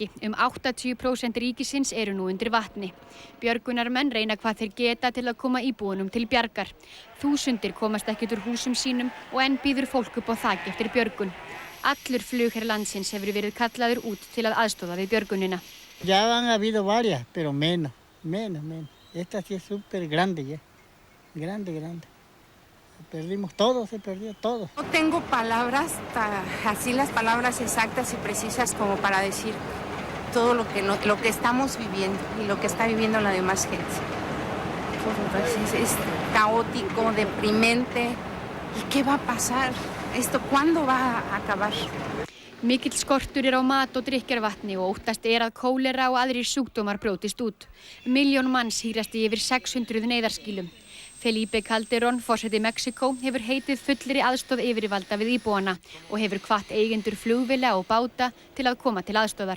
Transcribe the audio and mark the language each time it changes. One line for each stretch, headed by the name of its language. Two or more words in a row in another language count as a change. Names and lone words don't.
Icelandic: 80% ríkisins eru nú undir vatni. Björgunarmenn reyna hvað þeir geta til að koma íbúunum til bjargar. Þúsundir komast ekki úr húsum sínum og enn býður fólk upp á þak eftir björgun. Allur flugherr landsins hefur verið kallaður út til að aðstoða við björgunina.
Spanish: Ya han habido varias, pero menos. Esta sí es súper grande ya. Grande. Perdimos todo, se perdió todo. No tengo palabras, así las palabras exactas y precisas como para decir todo lo que estamos viviendo y lo que está viviendo la demás gente. Es caótico, deprimente. ¿Y qué va a pasar? ¿Esto cuándo va a acabar?
Icelandic: Mikill skortur á mat og drykkjarvatni og óttast að kólera og aðrir sjúkdómar brjótist út. Milljón manns hírast í yfir 600 neyðarskýlum. Felipe Calderón, forseti Mexíkó, hefur heitið fullri aðstoð yfirvalda við íbúana og hefur hvatt eigendur flugvéla og báta til að koma til aðstoðar.